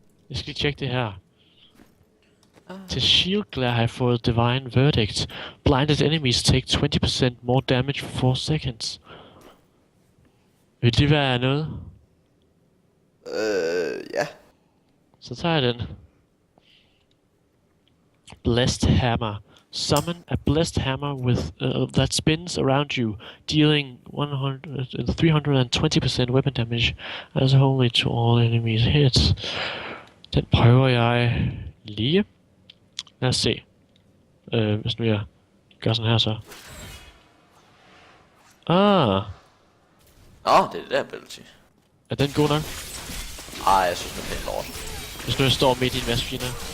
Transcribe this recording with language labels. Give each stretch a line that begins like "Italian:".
Danish: Jeg skal lige tjekke det her. Til Shield Glare har jeg fået Divine Verdict.
English: Blinded enemies take 20% more damage for 4 seconds.
Danish: Vil det være noget? Ja. Så tager jeg den.
English: Blessed Hammer. Summon a blessed hammer with that spins around you, dealing 320% weapon damage as holy to all enemies hits.
Danish: Den prøver jeg lige. Lad os se. Hvis nu jeg gør sådan her så. Det er det der ability. Er den god nok? Jeg synes det er pænt lort. Hvis nu jeg står midt i en masse fjender.